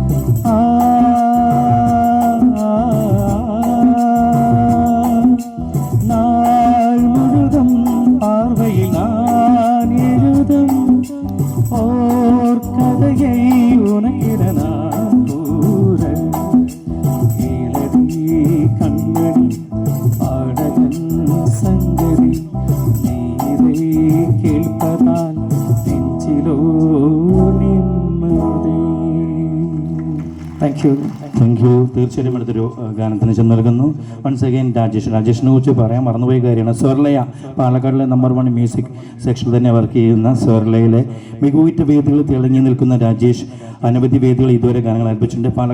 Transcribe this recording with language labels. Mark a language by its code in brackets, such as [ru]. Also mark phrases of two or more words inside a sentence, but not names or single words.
[ta] நாள் முழுதும் பார்வையில் நான் எழுதும் ஓர் கதையை உனக்கென நான் கூற கேளடி கண்மணி பாடகன் சங்கரி நீரை கேட்பதால் நெஞ்சிலோ നിമ്മതി. [en] thank you. [ml] തീർച്ചയായിട്ടും അടുത്തൊരു ഗാനത്തിന് ചെന്ന് നൽകുന്നു. [en] once again [ml] രാജേഷിനെ കുറിച്ച് പറയാൻ മറന്നുപോയ കാര്യമാണ്. സ്വർലയ പാലക്കാടിലെ നമ്പർ 1 [en] music sectionൽ [ml] തന്നെ വർക്ക് ചെയ്യുന്ന സ്വർലയിലെ മികവുറ്റ വേദികളിൽ തിളങ്ങി നിൽക്കുന്ന രാജേഷ് അനവധി വേദികൾ ഇതുവരെ ഗാനങ്ങൾ ആലപിച്ചിട്ടുണ്ട്.